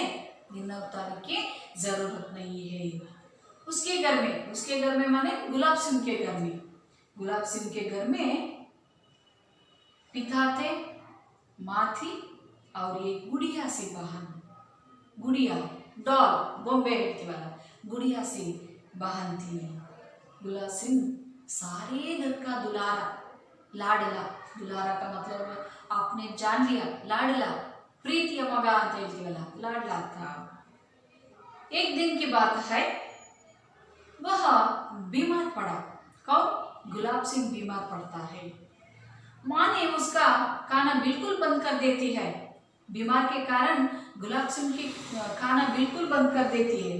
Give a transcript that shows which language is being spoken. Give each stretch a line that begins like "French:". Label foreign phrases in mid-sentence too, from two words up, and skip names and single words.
Hindi: दिन और तारीख की जरूरत नहीं है। उसके घर में माने गुलाब सिंह के घर में, गुलाब सिंह के घर में पिता थे, माँ थी और एक गुड़िया सी बहन, गुड़िया, डॉल, बॉम्बे वाला गुड़िया सी बहन थी। गुलाब सिंह सारे घर का दुलारा, लाडला, दुलारा का मतलब आपने जान लिया, लाडला, प्रीतिಯ
Kannada: ಮಗ ಅಂತ ಹೇಳ್ತೀವಲ್ಲ,
Hindi: लाडला था। एक दिन की बात है, वह बीमार पड़ा। कौन? गुलाब सिंह बीमार पड़ता है। माँ ने उसका खाना बिल्कुल बंद कर देती है। बीमार के कारण गुलाब सिंह की खाना बिल्कुल बंद कर देती है।